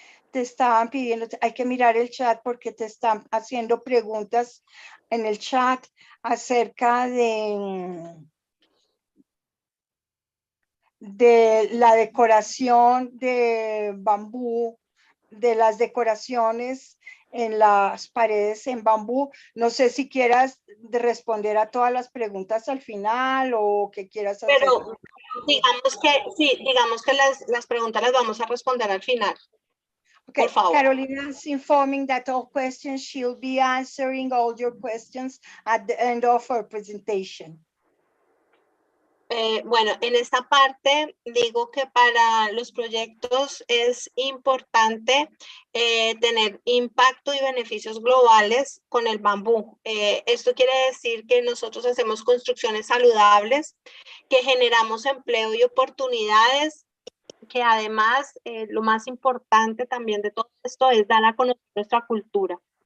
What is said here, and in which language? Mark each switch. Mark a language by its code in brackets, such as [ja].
[es] Te estaban pidiendo, hay que mirar el chat porque te están haciendo preguntas en el chat acerca de la decoración de bambú, de las decoraciones en las paredes en bambú. No sé si quieras responder a todas las preguntas al final o que quieras hacer. Pero digamos que sí, digamos que las preguntas las vamos a responder al final. Okay, por favor. [en] Carolina is informing that all questions, she'll be answering all your questions at the end of her presentation. [es] Bueno, en esta parte digo que para los proyectos es importante tener impacto y beneficios globales con el bambú. Esto quiere decir que nosotros hacemos construcciones saludables, que generamos empleo y oportunidades, que además lo más importante también de todo esto es dar a conocer nuestra cultura.